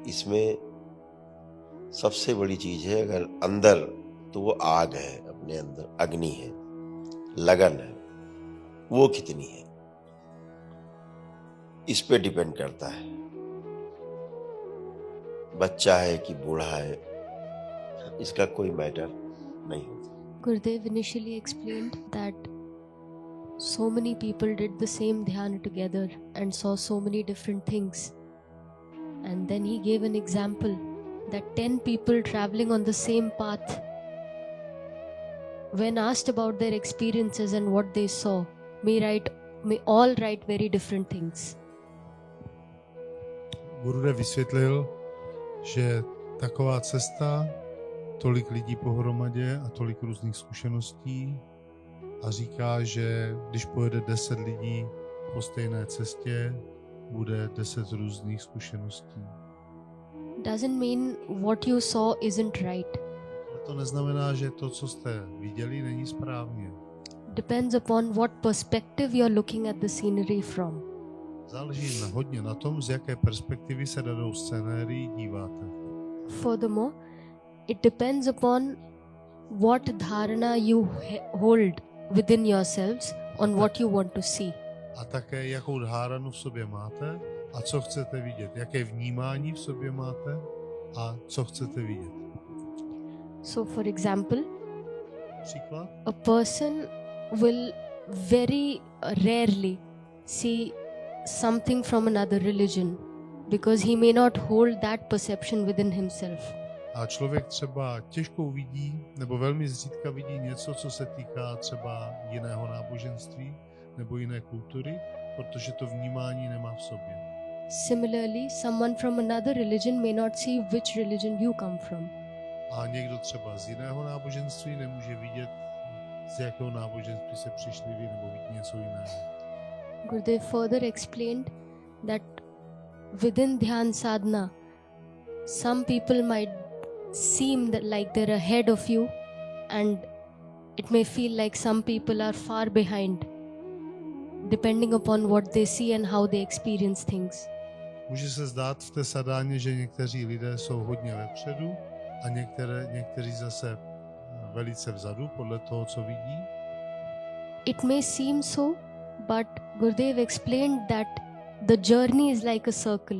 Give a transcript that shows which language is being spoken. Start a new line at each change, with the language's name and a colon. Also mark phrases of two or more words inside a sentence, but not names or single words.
Hindi: इसमें सबसे बड़ी चीज है, अगर अंदर तो वो आग है, अपने अंदर अग्नि है, लगन है, वो कितनी है इस पे डिपेंड करता है। बच्चा है कि बूढ़ा है, इसका कोई मैटर नहीं होता।
English: Gurudev initially explained that so many people did the same dhyana together and saw so many different things. And then he gave an example that 10 people traveling on the same path, when asked about their experiences and what they saw, may all write very different things.
Czech: Gurudev vysvětlil, že taková cesta, tolik lidí pohromadě a tolik různých zkušeností, a říká, že když pojede 10 lidí po stejné cestě, bude 10 různých zkušeností.
English: Doesn't mean what you saw isn't right.
Czech: Ale to neznamená, že to, co jste viděli, není správně.
English: Depends upon what perspective you're looking at the scenery from.
Czech: Záleží hodně na tom, z jaké perspektivy se danou scenérii díváte.
English: Furthermore, it depends upon what dharana you hold within yourselves on what you want to see.
Czech: A také, jakou dháranu v sobě máte a co chcete vidět. Jaké vnímání v sobě máte a co chcete vidět.
English: So, for example,
Czech: Příklad?
English: a person will very rarely see something from another religion because he may not hold that perception within himself.
Czech: A člověk třeba těžko vidí nebo velmi zřídka vidí něco, co se týká třeba jiného náboženství nebo jiné kultury, protože to vnímání nemá v sobě.
English: Similarly, someone from another religion may not see which religion you come from.
Czech: A někdo třeba z jiného náboženství nemůže vidět, z jakého náboženství se přišli vy, nebo vidí něco jiného.
English: Gurudev further explained that within
Hindi: ध्यान साधना,
English: some people might seem that like they're ahead of you, and it may feel like some people are far behind, depending upon what they see and how they experience things.
Czech: Může se zdát v té sadáně, že někteří lidé jsou hodně vepředu a někteří zase velice vzadu podle toho, co vidí.
English: It may seem so, but Gurudev explained that the journey is like a circle.